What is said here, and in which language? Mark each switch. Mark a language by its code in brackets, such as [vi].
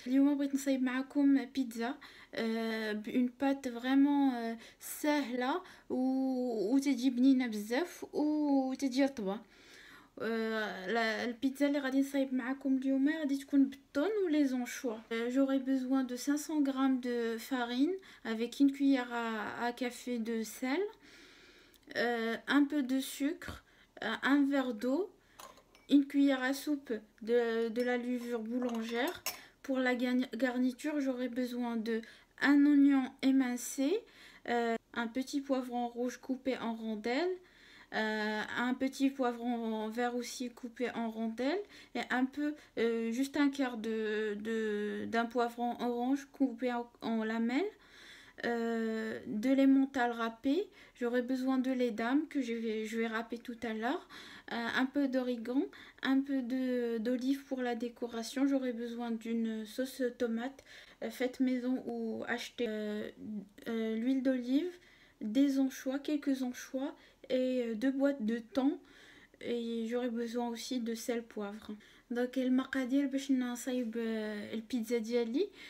[ar] اليوم بغيت نصايب معكم بيتزا بون بات فريمون سهلة وتجي بنينة بزاف وتجي رطبة. البيتزا اللي غادي نصايب معكم اليوم غادي تكون بالطون [fr] ou les anchois. J'aurai besoin de 500 g de farine avec une cuillère à café de sel, un peu de sucre, un verre d'eau, une cuillère à soupe de la levure boulangère. Pour la garniture, j'aurai besoin de un oignon émincé, un petit poivron rouge coupé en rondelles, un petit poivron vert aussi coupé en rondelles et un peu, juste un quart d'un poivron orange coupé en lamelles. De l'emmental râpé, j'aurai besoin de lait d'âme que je vais râper tout à l'heure, un peu d'origan, un peu d'olive pour la décoration. J'aurai besoin d'une sauce tomate faite maison ou achetée, l'huile d'olive, des anchois, quelques anchois et 2 boîtes de thon, et j'aurai besoin aussi de sel poivre. [ar] دونك المقادير باش نصايب البيتزا ديالي.